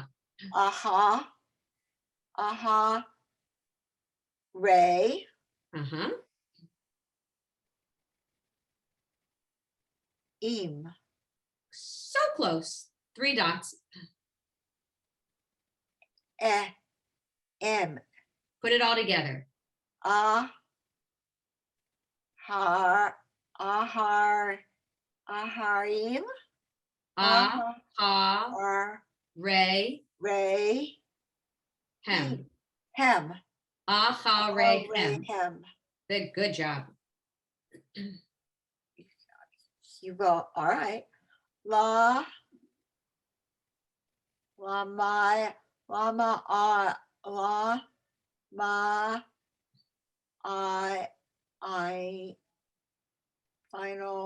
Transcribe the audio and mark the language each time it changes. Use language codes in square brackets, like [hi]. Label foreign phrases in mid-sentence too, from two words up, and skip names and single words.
[en] aha, aha, ray, Uh-huh. im, So close. 3 dots. m, Put it all together. ahar, aharim, Ah, ha, ahar, ray, ray, hem. hem, Aha, ray, hem. hem. Good job. You go, all right. La, my, lama, la, ma, I, final,